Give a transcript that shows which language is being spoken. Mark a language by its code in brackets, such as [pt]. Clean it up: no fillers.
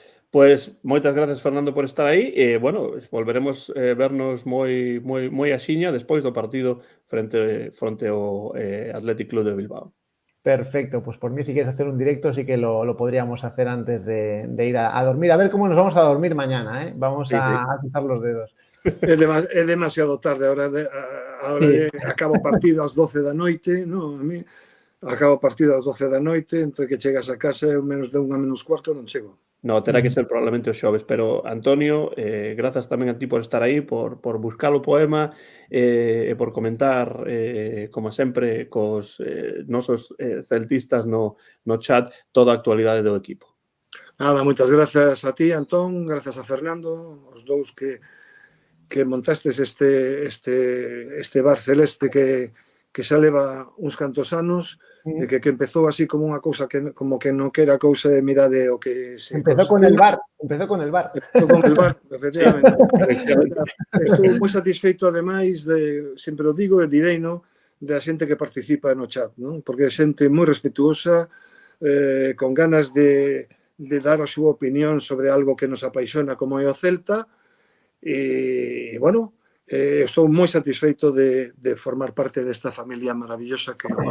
[gl] Pues moitas gracias, Fernando, por estar aí. Bueno, volveremos vernos moi axiña despois do partido frente ao Athletic Club de Bilbao. [es] Perfecto, pues por mí si quieres hacer un directo sí que lo podríamos hacer antes de ir a dormir. A ver cómo nos vamos a dormir mañana, ¿eh? Vamos a cruzar los dedos. [gl] É demasiado tarde, [es] ahora sí. [gl] Acabo o partido ás 12 da noite, non? A mí acabo o partido ás 12 da noite, entre que chegas a casa menos de 1 menos cuarto non chego. No, terá que ser probablemente os xoves, pero Antonio, grazas tamén a ti por estar aí, por buscar o poema e por comentar, como sempre, cos nosos celtistas no chat toda a actualidade do equipo. Nada, moitas grazas a ti, Antón, grazas a Fernando, os dous que montastes este bar celeste que xa leva uns cantos anos, de que empezou así como unha cousa como que non quera cousa de mirade o que se empezou con el bar, efectivamente. Estou moi satisfeito ademais sempre o digo e direino da xente que participa no chat, non? Porque é xente moi respetuosa, con ganas de dar a súa opinión sobre algo que nos apaixona como é o Celta e, bueno, estou moi satisfeito de formar parte desta familia maravillosa que